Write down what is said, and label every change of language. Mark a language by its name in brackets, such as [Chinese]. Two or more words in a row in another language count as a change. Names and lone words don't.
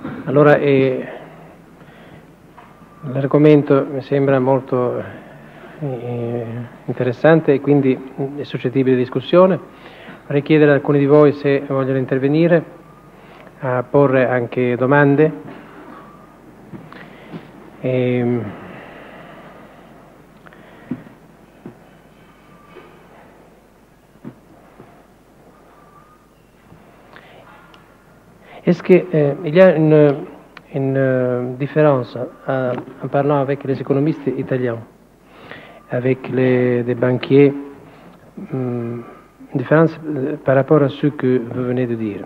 [Italian] Allora, l'argomento mi sembra molto interessante e quindi è suscettibile di discussione. Vorrei chiedere a alcuni di voi se vogliono intervenire, a porre anche domande. [French] Est-ce qu'il y a une différence en parlant avec les économistes italiens, avec des banquiers, une différence par rapport à ce que vous venez de dire?